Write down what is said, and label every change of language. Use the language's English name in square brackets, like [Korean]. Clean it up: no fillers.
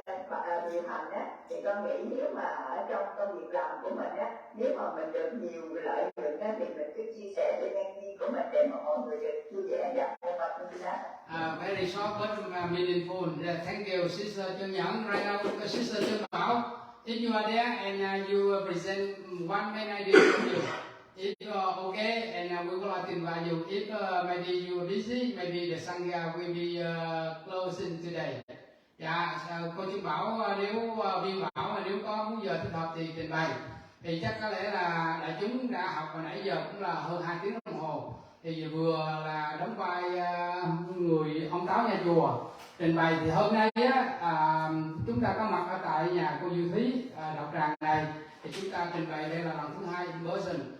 [Vietnamese] Còn điều hành là cái điều hành á, thì con nghĩ nếu mà ở trong công việc làm của mình á, nếu mà mình được nhiều lợi nhuận á, thì mình cứ chia sẻ cho nhân viên của mình để mà mọi người được vui vẻ và [English] very short but meaningful. Thank you, Sister Trân Nhẫn. Right now, Sister Trân Bảo, if you are there and you present one main idea from you, if okay, and we would like to invite you. If maybe you are busy, maybe the Sangha will be closing today. [Vietnamese] Dạ, cô Trân Bảo nếu Viên Bảo nếu có muốn giờ thích hợp thì trình bày. Thì chắc có lẽ là đại chúng đã học hồi nãy giờ cũng là hơn 2 tiếng đồng hồ. Thì vừa là đóng vai người ông táo nhà chùa trình bày. Thì hôm nay á, chúng ta có mặt ở tại nhà cô Diệu Thúy đọc tràng này. Thì chúng ta trình bày đây là lần thứ 2 [English] in person.